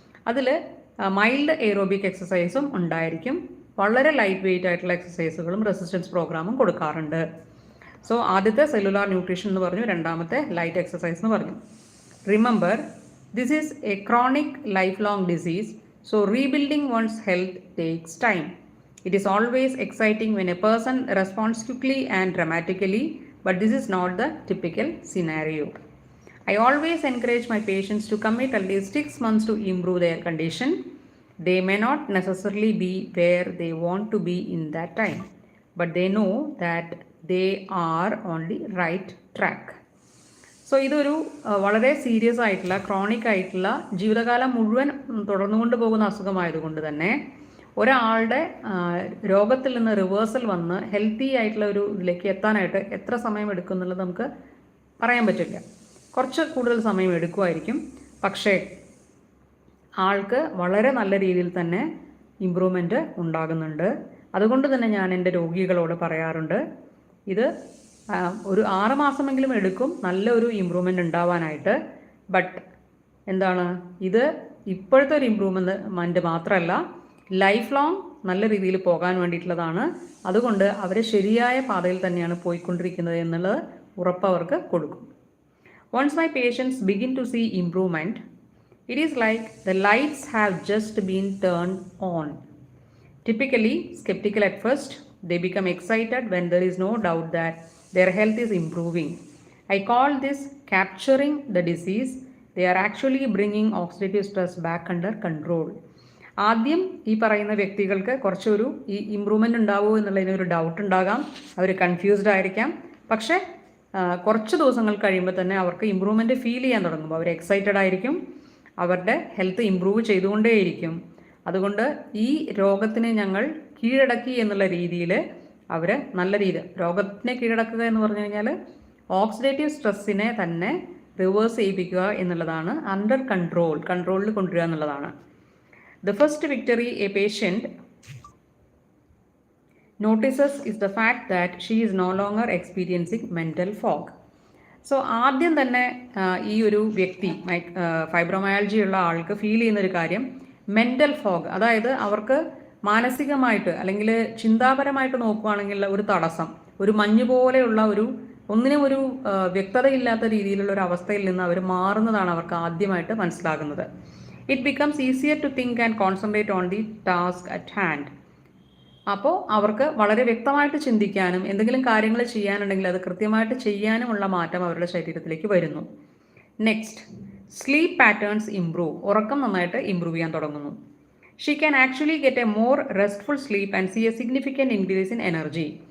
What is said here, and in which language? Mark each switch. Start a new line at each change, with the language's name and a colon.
Malayalam: അതിൽ mild aerobic എക്സസൈസും ഉണ്ടായിരിക്കും, വളരെ ലൈറ്റ് വെയിറ്റ് ആയിട്ടുള്ള എക്സസൈസുകളും റെസിസ്റ്റൻസ് പ്രോഗ്രാമും കൊടുക്കാറുണ്ട്. സോ ആദ്യത്തെ സെല്ലുലാർ ന്യൂട്രീഷൻ എന്ന് പറഞ്ഞു, രണ്ടാമത്തെ ലൈറ്റ് എക്സസൈസ് എന്ന് പറഞ്ഞു.
English: Remember, this is a chronic lifelong disease, so rebuilding one's health takes time. It is always exciting when a person responds quickly and dramatically, but this is not the typical scenario. I always encourage my patients to commit at least 6 months to improve their condition. They may not necessarily be where they want to be in that time, but they know that they are on the right track.
Malayalam: So ഇതൊരു വളരെ serious ആയിട്ടുള്ള chronic ആയിട്ടുള്ള ജീവിതകാലം മുഴുവൻ തുടർന്നുകൊണ്ട് പോകുന്ന അസുഖമായതുകൊണ്ട് തന്നെ ഒരാളുടെ രോഗത്തിൽ നിന്ന് റിവേഴ്സൽ വന്ന് ഹെൽത്തി ആയിട്ടുള്ള ഒരു ഇതിലേക്ക് എത്താനായിട്ട് എത്ര സമയം എടുക്കും എന്നുള്ളത് നമുക്ക് പറയാൻ പറ്റില്ല. കുറച്ച് കൂടുതൽ സമയം എടുക്കുമായിരിക്കും, പക്ഷേ ആൾക്ക് വളരെ നല്ല രീതിയിൽ തന്നെ ഇമ്പ്രൂവ്മെൻറ്റ് ഉണ്ടാകുന്നുണ്ട്. അതുകൊണ്ട് തന്നെ ഞാൻ എൻ്റെ രോഗികളോട് പറയാറുണ്ട്, ഇത് ഒരു 6 മാസമെങ്കിലും എടുക്കും നല്ലൊരു ഇമ്പ്രൂവ്മെൻറ്റ് ഉണ്ടാവാനായിട്ട്. ബട്ട് എന്താണ്, ഇത് ഇപ്പോഴത്തെ ഒരു ഇമ്പ്രൂവ്മെൻറ്റ് മാത്രമല്ല, ലൈഫ് ലോങ് നല്ല രീതിയിൽ പോകാൻ വേണ്ടിയിട്ടുള്ളതാണ്. അതുകൊണ്ട് അവരെ ശരിയായ പാതയിൽ തന്നെയാണ് പോയിക്കൊണ്ടിരിക്കുന്നത് എന്നുള്ളത് ഉറപ്പ് അവർക്ക് കൊടുക്കും.
English: Once my patients begin to see improvement, it is like the lights have just been turn on. Typically skeptical at first, they become excited when there is no doubt that their health is improving. I call this capturing the disease. They are actually bringing oxidative stress back under control.
Malayalam: ആദ്യം ഈ പറയുന്ന വ്യക്തികൾക്ക് കുറച്ചൊരു ഈ improvement ഉണ്ടാവുമോ എന്നുള്ളതിനൊരു doubt ഉണ്ടാകാം, അവർ confused ആയിരിക്കാം. പക്ഷേ കുറച്ച് ദിവസങ്ങൾ കഴിയുമ്പോൾ തന്നെ അവർക്ക് ഇമ്പ്രൂവ്മെൻറ്റ് ഫീൽ ചെയ്യാൻ തുടങ്ങുമ്പോൾ അവർ എക്സൈറ്റഡ് ആയിരിക്കും, അവരുടെ ഹെൽത്ത് ഇമ്പ്രൂവ് ചെയ്തുകൊണ്ടേയിരിക്കും. അതുകൊണ്ട് ഈ രോഗത്തിനെ ഞങ്ങൾ കീഴടക്കി എന്നുള്ള രീതിയിൽ അവർ നല്ല രീതിയിൽ രോഗത്തിനെ കീഴടക്കുക എന്ന് പറഞ്ഞു കഴിഞ്ഞാൽ ഓക്സിഡേറ്റീവ് സ്ട്രെസ്സിനെ തന്നെ റിവേഴ്സ് ചെയ്യിപ്പിക്കുക എന്നുള്ളതാണ്, അണ്ടർ കൺട്രോളിൽ കൊണ്ടുവരിക എന്നുള്ളതാണ്.
English: The first victory a patient notices is the fact that she is no longer experiencing mental fog.
Malayalam: So ആദ്യം തന്നെ ഈ ഒരു വ്യക്തി ഫൈബ്രോമയാൾജിയ ഉള്ള ആൾക്ക് ഫീൽ ചെയ്യുന്നൊരു കാര്യം മെൻ്റൽ ഫോഗ്, അതായത് അവർക്ക് മാനസികമായിട്ട് അല്ലെങ്കിൽ ചിന്താപരമായിട്ട് നോക്കുകയാണെങ്കിൽ ഒരു തടസ്സം, ഒരു മഞ്ഞ് പോലെയുള്ള ഒന്നിനും ഒരു വ്യക്തതയില്ലാത്ത രീതിയിലുള്ള ഒരു അവസ്ഥയിൽ നിന്ന് അവർ മാറുന്നതാണ് അവർക്ക് ആദ്യമായിട്ട് മനസ്സിലാകുന്നത്.
English: It becomes easier to think and concentrate on the task at hand.
Malayalam: അപ്പോൾ അവർക്ക് വളരെ വ്യക്തമായിട്ട് ചിന്തിക്കാനും എന്തെങ്കിലും കാര്യങ്ങൾ ചെയ്യാനുണ്ടെങ്കിൽ അത് കൃത്യമായിട്ട് ചെയ്യാനുമുള്ള മാറ്റം അവരുടെ ശരീരത്തിലേക്ക് വരുന്നു.
English: Next, sleep patterns improve.
Malayalam: ഉറക്കം നന്നായിട്ട് ഇംപ്രൂവ് ചെയ്യാൻ തുടങ്ങുന്നു.
English: She can actually get a more restful sleep and see a significant increase in energy.